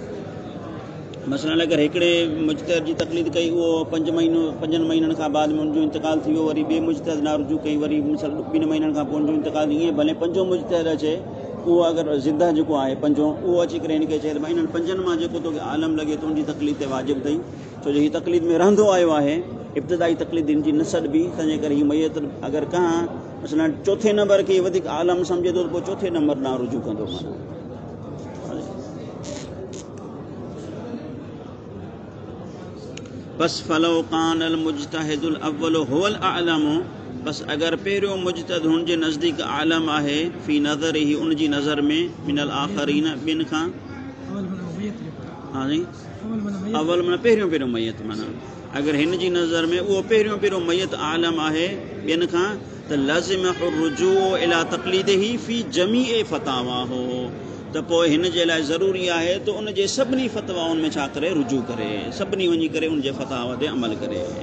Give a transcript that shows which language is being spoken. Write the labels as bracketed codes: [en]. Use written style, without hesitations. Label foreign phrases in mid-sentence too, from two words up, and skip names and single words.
[sd] मसइलन अगरि हिकिड़े मुज्तहिद जी तकलीफ़ कई उहो 5 महीननि खां बाद में उनजो इंतकाल थी वियो, वरी ॿिए मुज्तहिद ना रुजू कई, वरी मिसाल 2 महीननि खां पोइ उनजो इंतकाल, ईअं भले 5 मुज्तहिद अचे उहो अगरि ज़िंदा जेको आहे 5 उहो अची करे हिनखे चए त भई इन्हनि 5 मां जेको तोखे आलम लॻे थो उनजी तकलीफ़ ते वाजिबु अथई, छो छो जो हीअ तकलीद में रहंदो आयो आहे, इब्तिदाई तकलीद हिन जी न छॾिबी, तंहिंजे करे हीअ मैयत अगरि कहां मसलन चोथे नंबर खे वधीक आलम सम्झे थो त पोइ चोथे नंबर ॾांहुं रुजू कंदो। [ar] فلو كان المجتهد الأول هو الأعلم, [sd] बस अगर पहिरियों मुजतहिद हुन जे नज़दीक आलम आहे [ar] في نظره [sd] उन जी नज़र में [ar] من الآخرين [sd] ॿिन खां, हाँ जी अव्वल माना पहिरियों मैयत, माना अगर हिन जी नज़र में उहो पहिरियों मैयत आलम आहे ॿियनि खां त [ar] لزمه الرجوع إلى تقليده في جميع الفتاوى [sd] हो, त पोइ हिन जे लाइ ज़रूरी आहे त उन जे सभिनी फतवाउनि में छा करे रुजू करे, सभिनी वञी करे उन जे फतावा ते अमल करे।